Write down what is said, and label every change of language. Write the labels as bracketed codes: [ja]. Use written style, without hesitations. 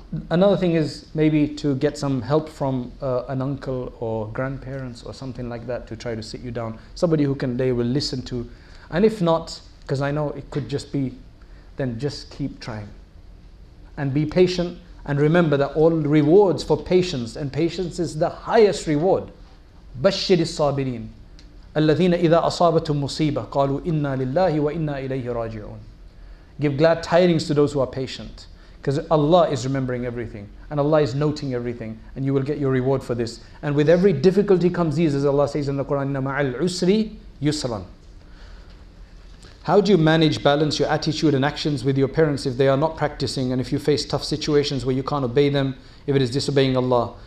[en] Another thing is maybe to get some help from an uncle or grandparents or something like that to try to sit you down. Somebody they will listen to. And if not, because I know it could just be, then just keep trying. And be patient, and remember that all rewards for patience, and patience is the highest reward. [ar] بشر الصابرين الذين إذا أصابتهم مصيبة قالوا إنا لله وإنا إليه راجعون. [en] Give glad tidings to those who are patient, because Allah is remembering everything and Allah is noting everything, and you will get your reward for this. And with every difficulty comes ease, as Allah says in the Quran, [ar] إن مع العسر يسرا. [en] How do you balance your attitude and actions with your parents if they are not practicing, and if you face tough situations where you can't obey them, if it is disobeying Allah?